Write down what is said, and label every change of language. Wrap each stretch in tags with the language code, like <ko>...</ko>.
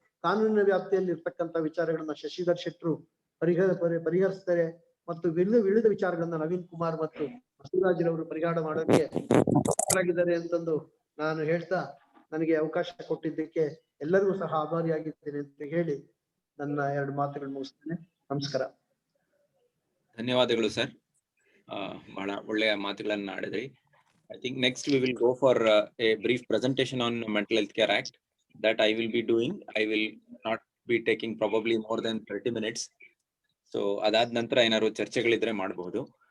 <kn>ಕಾನೂನಿನ ವ್ಯಾಪ್ತಿಯಲ್ಲಿ ಇರ್ತಕ್ಕಂಥ ವಿಚಾರಗಳನ್ನ ಶಶಿಧರ್ ಶೆಟ್ಟರು ಪರಿಹರಿಸ್ತಾರೆ ಮತ್ತು ವಿವಿಧ ವಿಚಾರಗಳನ್ನ ನವೀನ್ ಕುಮಾರ್ ಮತ್ತು ಬಸವರಾಜರವರು ಪರಿಹಾರ ಮಾಡೋದಕ್ಕೆ ಆಗಿದ್ದಾರೆ ಅಂತಂದು ನಾನು ಹೇಳ್ತಾ, ನನಗೆ ಅವಕಾಶ ಕೊಟ್ಟಿದ್ದಕ್ಕೆ ಎಲ್ಲರಿಗೂ ಸಹ ಆಭಾರಿಯಾಗಿದ್ದೇನೆ ಅಂತ ಹೇಳಿ ನನ್ನ ಎರಡು ಮಾತುಗಳು ಮುಗಿಸ್ತೇನೆ. ನಮಸ್ಕಾರ. ಧನ್ಯವಾದಗಳು ಸರ್, ಬಹಳ ಒಳ್ಳೆಯ ಮಾತುಗಳನ್ನ ಆಡಿದ್ರಿ.</kn> <en>I think next we will go for a brief presentation on Mental Health Care Act that I will be doing. I will not be taking probably more than 30 minutes.</en> <kn>So ಅದಾದ ನಂತರ ಏನಾದ್ರು ಚರ್ಚೆಗಳಿದ್ರೆ ಮಾಡಬಹುದು.</kn>